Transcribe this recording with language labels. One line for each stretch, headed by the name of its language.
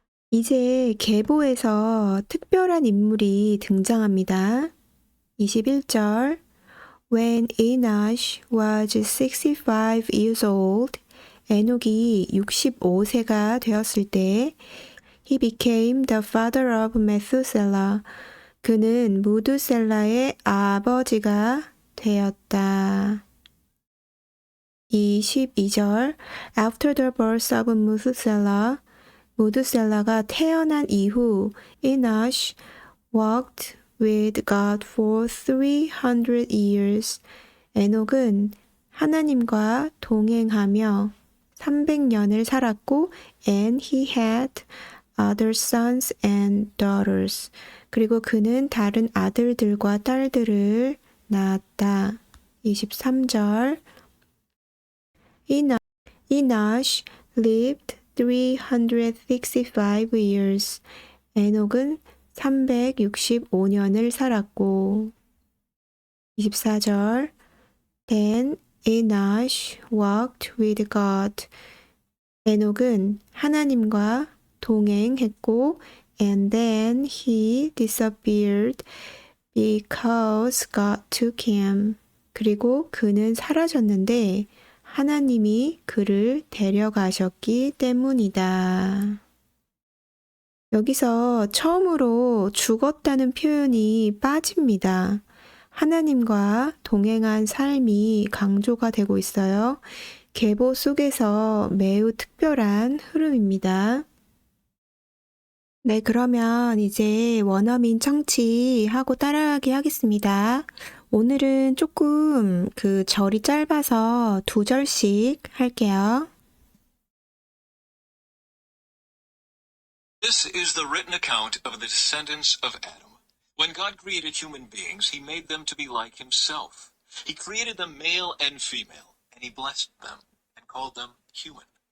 Korean: 이제 계보에서 특별한 인물이 등장합니다.
English: 21절 When Enosh was 65 years old,
Korean: 에녹이 65세가 되었을 때
English: He became the father of Methuselah.
Korean: 그는 무두셀라의 아버지가 되었다.
English: 22절 After the birth of Methuselah,
Korean: 무두셀라가 태어난 이후
English: Enosh walked with God for 300 years.
Korean: 에녹은 하나님과 동행하며 300년을 살았고
English: and he had other sons and daughters.
Korean: 그리고 그는 다른 아들들과 딸들을 낳았다.
English: 23절 Enosh lived 365 years.
Korean: 에녹은 365년을 살았고
English: 24절 Then Enosh walked with God.
Korean: 에녹은 하나님과 동행했고
English: and then he disappeared because God took him.
Korean: 그리고 그는 사라졌는데 하나님이 그를 데려가셨기 때문이다. 여기서 처음으로 죽었다는 표현이 빠집니다. 하나님과 동행한 삶이 강조가 되고 있어요. 계보 속에서 매우 특별한 흐름입니다. 네, 그러면 이제 원어민 청취하고 따라하기 하겠습니다. 오늘은 조금 절이 짧아서 2절씩 할게요.
English: This is the written account of the descendants of Adam. When God created human beings, he made them to be like himself. He created them male and female, and he blessed them and called them human.